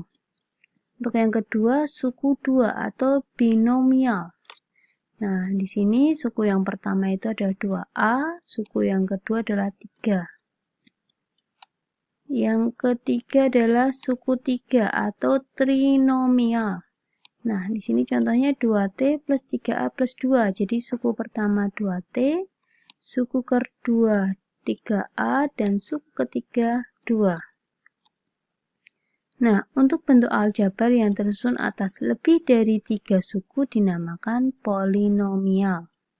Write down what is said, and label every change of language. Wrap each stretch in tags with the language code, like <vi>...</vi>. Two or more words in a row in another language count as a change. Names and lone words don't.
<id>Untuk yang kedua suku 2 atau binomial. Nah, di sini suku yang pertama itu adalah 2A, suku yang kedua adalah 3. Yang ketiga adalah suku 3 atau trinomial. Nah, di sini contohnya 2T plus 3A plus 2. Jadi suku pertama 2T, suku kedua 3A, dan suku ketiga 2. Nah, untuk bentuk aljabar yang tersusun atas lebih dari 3 suku dinamakan polinomial.</id>